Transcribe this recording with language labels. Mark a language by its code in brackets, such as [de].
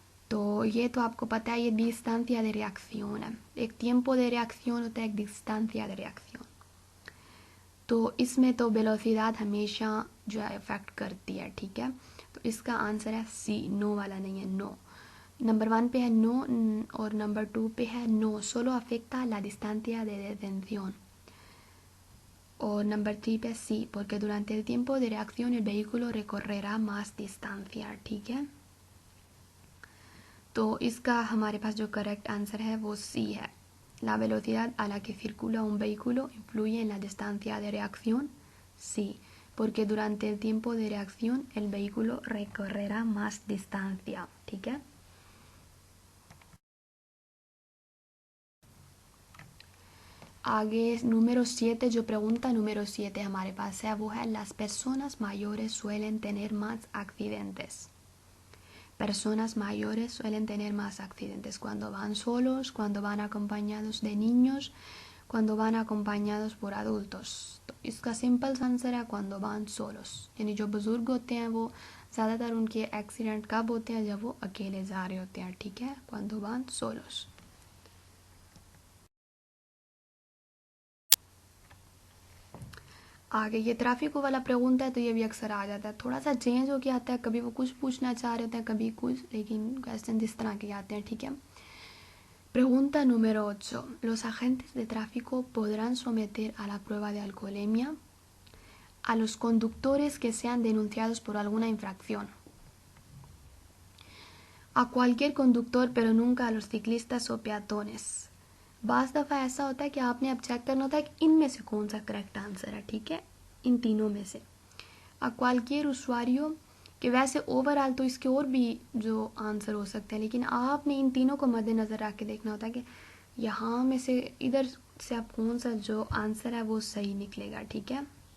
[hi] तो ये तो आपको पता है, ये distancia de reacción है, एक tiempo de reacción होता है, एक distancia de reacción। तो इसमें तो वेलोसिटी हमेशा जो है इफेक्ट करती है, ठीक है। तो इसका आंसर है सी, नो वाला नहीं है, नो। नंबर 1 पे है नो और नंबर 2 पे है no, [es] solo afecta la distancia de detención। [hi] और नंबर 3 पे सी, [es] porque durante el tiempo de reacción el vehículo recorrerá más distancia, ठीक है। [hi] तो इसका हमारे पास जो करेक्ट आंसर है वो सी है, [es] la velocidad a la que circula un vehículo influye en la distancia de reacción, sí, porque durante el tiempo de reacción el vehículo recorrerá más distancia, ठीक है। [hi] आगे [es] número 7, जो pregunta número 7 [hi] हमारे पास है वो है [es] las personas mayores suelen tener más accidentes। Personas mayores suelen tener más accidentes cuando van solos, cuando van acompañados de niños, cuando van acompañados por adultos। [hi] तो इसका सिंपल आंसर है [es] cuando van solos, [hi] यानी जो बुजुर्ग होते हैं वो ज़्यादातर उनके एक्सीडेंट कब होते हैं, जब वो अकेले जा रहे होते हैं, ठीक है, cuando van solos। आगे ये ट्रैफिक वाला pregunta है, तो ये भी अक्सर आ जाता है, थोड़ा सा चेंज होके आता है, कभी वो कुछ पूछना चाह रहे होते हैं, कभी कुछ, लेकिन क्वेश्चन इस तरह के आते हैं, ठीक है। [es] Pregunta número 8. ¿Los agentes de tráfico podrán someter a la prueba de alcoholemia a los conductores que sean denunciados por alguna infracción? A cualquier conductor, pero nunca a los ciclistas o peatones। [hi] बाज़ दफ़ा ऐसा होता है कि आपने अब check करना होता है कि इनमें से कौन सा करेक्ट आंसर है, ठीक है, इन तीनों में से। [es] a cualquier usuario, [hi] कि वैसे ओवरऑल तो इसके और भी जो आंसर हो सकते हैं, लेकिन आपने इन तीनों को मद्देनज़र रख के देखना होता है कि यहाँ में से इधर से आप कौन सा जो आंसर है वो सही निकलेगा, ठीक है।